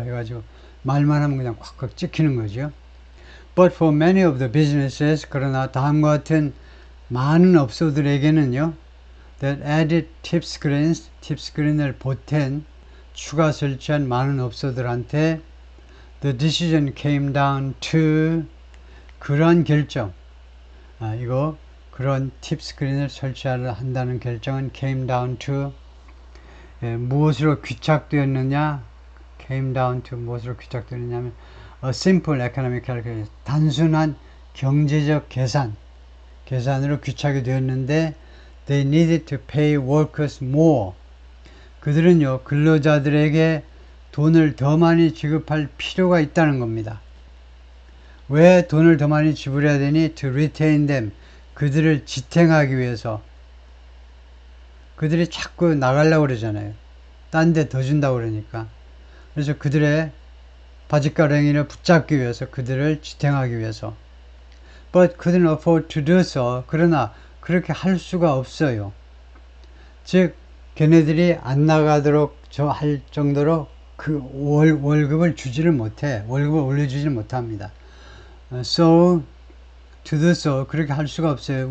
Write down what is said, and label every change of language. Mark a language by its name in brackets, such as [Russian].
[Korean] 해가지고 말만 하면 그냥 콱콱 찍히는 거죠. [English] But for many of the businesses, [Korean] 그러나 다음과 같은 많은 업소들에게는요, [English] that added tip screens, [Korean] 팁 스크린을 보탠 추가 설치한 많은 업소들한테 [English] The decision came down to [Korean] 그런 결정. 이거 그런 팁 스크린을 설치하려 한다는 결정은 [English] came down to [Korean] 무엇으로 귀착되었느냐? [English] came down to [Korean] 무엇으로 귀착되느냐면 [English] a simple economic calculation [Korean] 단순한 경제적 계산으로 귀착이 되었는데 [English] they needed to pay workers more [Korean] 그들은요 근로자들에게 돈을 더 많이 지급할 필요가 있다는 겁니다. 왜 돈을 더 많이 지불해야 되니? [English] to retain them [Korean] 그들을 지탱하기 위해서. 그들이 자꾸 나가려고 그러잖아요. 딴 데 더 준다고 그러니까. 그래서 그들의 바짓가랑이를 붙잡기 위해서 그들을 지탱하기 위해서. [English] But couldn't afford to do so. [Korean] 그러나 그렇게 할 수가 없어요. 즉 걔네들이 안 나가도록 할 정도로 그 월급을 주지를 못해. 월급을 올려주지를 못합니다. [English] So to do so [Korean] 그렇게 할 수가 없어요.